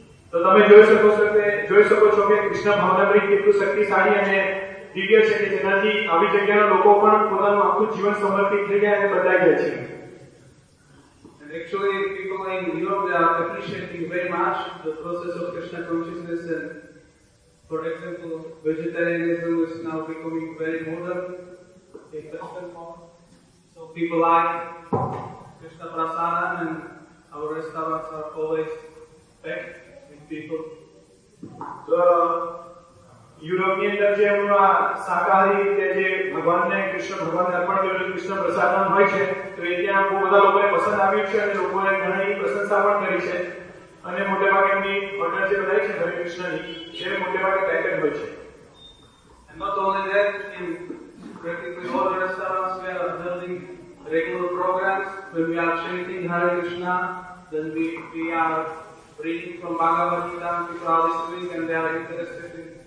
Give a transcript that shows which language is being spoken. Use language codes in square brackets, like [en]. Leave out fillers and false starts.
[gu] તો તમે જોઈ શકો છો કે કૃષ્ણ ભાવનામૃત કેટલું શક્તિશાળી અને દિવ્ય છે કે જેનાથી આવી જગ્યાના લોકો પણ પોતાનું આખું જીવન સમર્પિત થઈ ગયા અને બદલાઈ ગયા છે. [en] Actually, people in Europe are appreciating very much the process of Krishna consciousness. And for example, vegetarianism is now becoming very modern in Western form. So people like Krishna Prasadam, and our restaurants are always packed with people. [gu] So, યુરોપની અંદર જે એમના શાકાહારી રીતે જે ભગવાનને કૃષ્ણ ભગવાન અર્પણ કર્યું કૃષ્ણ પ્રસાદન હોય છે તો એ ત્યાં બહુ બધા લોકોને પસંદ આવ્યું છે અને લોકોએ ઘણી પ્રશંસા પણ કરી છે. અને મોટે ભાગે એમની હોટલ જે બધા છે હરે કૃષ્ણની એ મોટે ભાગે પેકેજ હોય છે. [en] And not only that, in practically all the restaurants we are observing regular programs when we are chanting Hare Krishna, then we are reading from Bhagavad Gita, people are listening and they are interested in